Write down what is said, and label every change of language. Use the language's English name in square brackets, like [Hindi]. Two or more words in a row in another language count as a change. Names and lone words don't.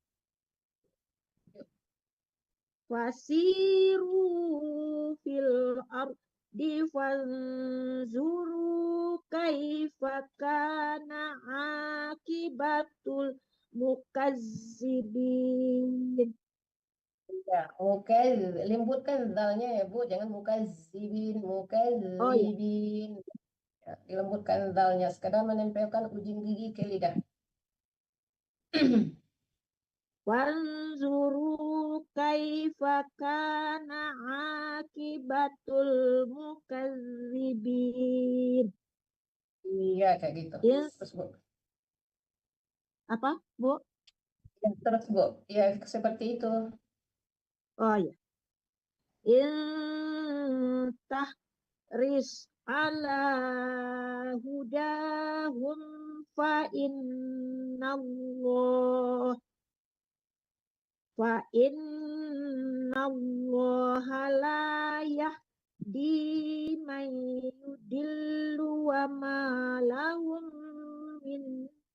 [Arabic] فسيروا في الأرض فانظروا كيف كان عاقبة المكذبين. [Indonesian] Ya, lembutkan dalnya ya Bu, jangan mukazzibin, Oh ya, mukazzibin. Ya, dilembutkan dalnya, sekadar menempelkan ujung gigi ke lidah. [Arabic] وانظروا كيف كان عاقبة المكذبين. [Indonesian] Iya, kayak gitu. Yes. Terus Bu. Apa, Bu? Ya, terus Bu. Ya, seperti itu. Oh ya. [Arabic] إن تحرص على هداهم فإن الله لا يهدي من يضل وما لهم من